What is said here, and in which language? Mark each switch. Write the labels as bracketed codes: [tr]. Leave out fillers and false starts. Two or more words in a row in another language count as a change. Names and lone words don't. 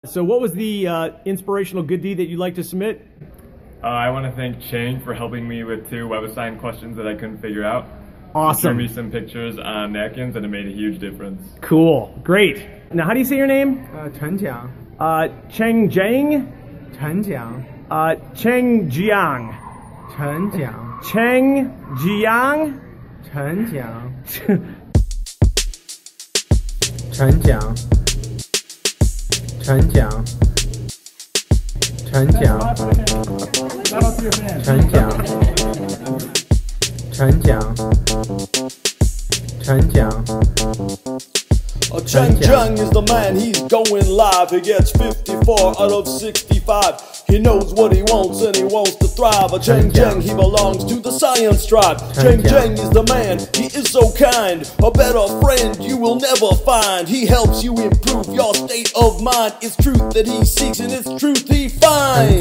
[en] So what was the inspirational good deed that you'd like to submit? I want to thank Cheng for helping me with 2 web assigned questions that I couldn't figure out. Awesome. He showed me some pictures on napkins and it made a huge difference. Cool. Great. Now, how do you say your name? Cheng. Cheng Jiang? Cheng. Cheng Jiang. Cheng. Cheng Jiang? Cheng. Cheng Cheng is the man, he's going live. He gets 54 out of 65. He knows what he wants and he wants to thrive. Cheng, he belongs to the science tribe. Cheng is the man, he is so kind. A better friend you will never find. He helps you improve your state of mind. It's truth that he seeks and it's truth he finds.